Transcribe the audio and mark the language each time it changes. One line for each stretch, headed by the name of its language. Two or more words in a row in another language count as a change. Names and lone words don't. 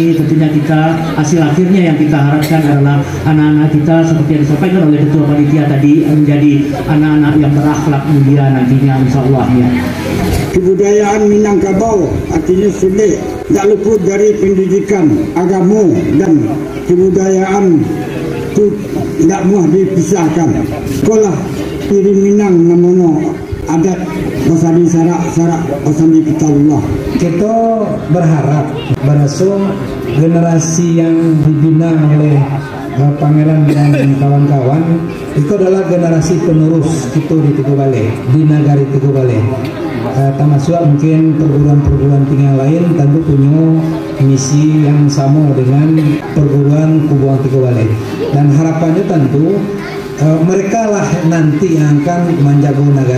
Indonesian: Tentunya kita, hasil akhirnya yang kita harapkan adalah anak-anak kita seperti yang disampaikan oleh ketua panitia tadi, menjadi anak-anak yang berakhlak mulia nantinya,
Arabic: insya Allah
Indonesian: ya. Kebudayaan Minangkabau artinya sulit, tak luput dari pendidikan agama dan kebudayaan itu tidak mudah dipisahkan.
Minangkabau: Sekolah Piri Minang namono adat basadi sarak basadi kitabullah.
Indonesian: Kita berharap berasal generasi yang dibina oleh Pangeran dan kawan-kawan itu adalah generasi penerus kita di Tigo Bale, di Nagari Tigo Bale. Termasuk mungkin perguruan-perguruan tinggi lain tentu punya misi yang sama dengan perguruan Kubuang Tigo Bale, dan harapannya tentu mereka lah nanti yang akan menjaga negara.